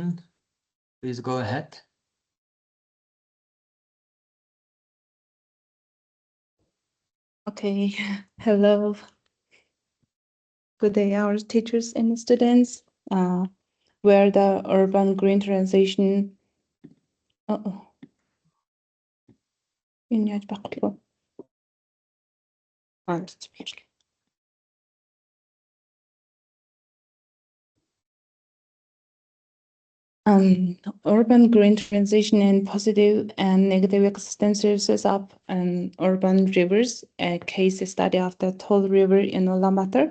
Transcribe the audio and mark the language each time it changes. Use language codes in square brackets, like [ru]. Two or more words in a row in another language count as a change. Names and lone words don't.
[en] Please go ahead. Okay, hello. Good day, our teachers and students. Where the urban green transition. [mn] Энэ яаж багтлаа? [en] Urban green transition and positive and negative existences of urban rivers, a case study of the Tall River in Ulaanbaatar.